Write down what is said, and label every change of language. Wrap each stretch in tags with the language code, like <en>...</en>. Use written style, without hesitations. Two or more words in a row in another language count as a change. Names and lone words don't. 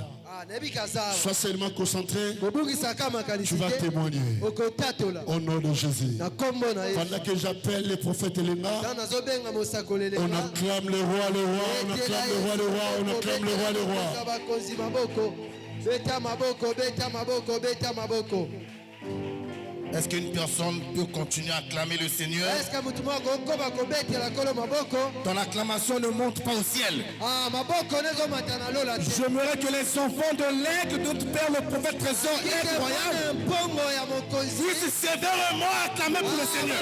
<fr>Sois seulement concentré, tu vas témoigner au nom de Jésus. Pendant que j'appelle les prophètes Elenga, on acclame le roi, on acclame le roi.</fr> <ln>Beta maboko, beta maboko, beta maboko.</ln> <fr>Est-ce qu'une personne peut continuer à acclamer le Seigneur? Ton acclamation ne monte pas au ciel. J'aimerais que les enfants de l'aigle de notre Père le prophète Trésor incroyable puissent sévèrement acclamer pour le Seigneur.</fr>